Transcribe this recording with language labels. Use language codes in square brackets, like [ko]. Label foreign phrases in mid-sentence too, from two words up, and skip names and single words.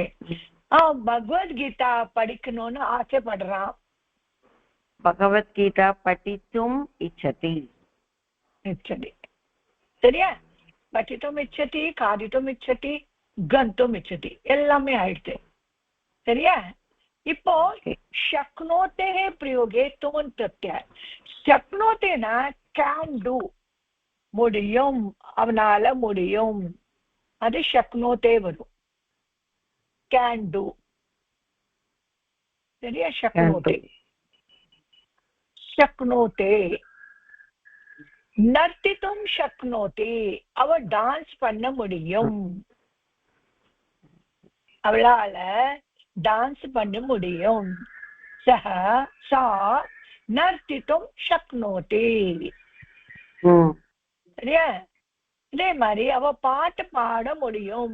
[ta] பகவத்கீதா படிக்கணும்னு ஆசைப்படுறான். [sa] भगवद्गीता पठितुम् इच्छति. [ta] இச்சதி. சரியா? [sa] पठितुम् इच्छति, खादितुम् इच्छति, गन्तुम् इच्छति, [ta] எல்லாமே ஆயிடுச்சு. சரியா? இப்போ [sa] शक्नोते प्रयोगे तुम प्रत्यय. [en] शक्नोतेனா can do, [ta] முடியும், அவனால முடியும், அது शक्नोते வரும். [en] can do. [ta] சரியா? [sa] शक्नोते शक्नोते. நர்த்தித்தும் शक्नोते, [ta] அவ டான்ஸ் பண்ண முடியும், அவளால டான்ஸ் பண்ண முடியும். [sa] सह सा नर्तितुम् शक्नोति. [ta] சரியா? இதே மாதிரி அவ பாட்டு பாட முடியும்.